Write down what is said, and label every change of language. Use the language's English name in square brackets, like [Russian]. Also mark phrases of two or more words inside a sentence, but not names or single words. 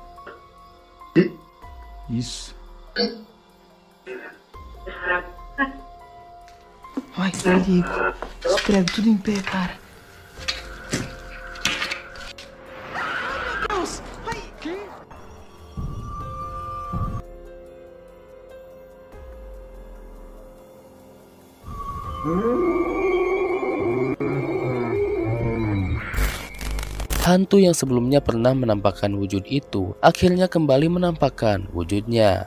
[Portuguese] Isso. Ai, que perigo. Os pregos tudo em pé, cara. Meu Deus! Ai, que? [Indonesian] Hantu yang sebelumnya pernah menampakkan wujud itu, akhirnya kembali menampakkan wujudnya.